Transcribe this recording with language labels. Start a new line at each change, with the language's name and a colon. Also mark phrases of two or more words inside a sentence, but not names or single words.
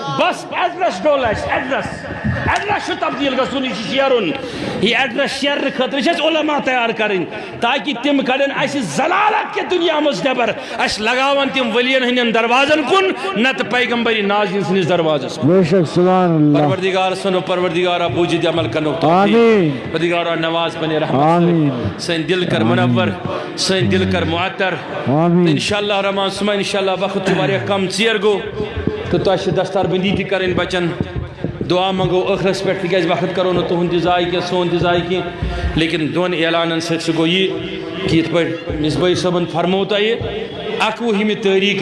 Kashmiri: بس ایڈرس ڈول اَسہِ ایڈرس ایڈریس تبدیل گژھُن یہِ چھُ شیرُن یہ ایڈریس شیرنہٕ خٲطرٕ چھِ اَسہِ علما تیار کَرٕنۍ تاکہِ تِم کَڑن اَسہِ ضلالت کہِ دُنیا منٛز نٮ۪بر اَسہِ لگاون تِم ؤلین ہٕنٛدٮ۪ن دروازن کُن نتہٕ پیغمبری نازیٖن سٕنٛدِس دروازس کُن
Urdu: بے شک سبحان اللہ
Kashmiri: پروردگار سنو پروردگارا بوجھِ دِ عمل کرنُک آمین پروردگارا نواز پنہِ رحمت آمین سٲنۍ دل کر منور سٲنۍ دل کر معطر آمین انشاءاللہ رحمان سُمہ انشاءاللہ وقت چھُ واریاہ کم ژیر گوٚو تہٕ تۄہہِ چھِ دستار بندی تہِ کَرٕنۍ بچن دعا منگو ٲخرس پٮ۪ٹھ تِکیٛازِ وقت کرو نہٕ تُہُنٛد تہِ ضایہِ کینٛہہ سون تہِ ضایہِ کینٛہہ لیکن دۄن اعلانن سۭتۍ سُہ گوٚو یہِ کہ یِتھ پٲٹھۍ مصباحی صٲبن فرموو تۄہہِ 11ہِمہِ تٲریٖخ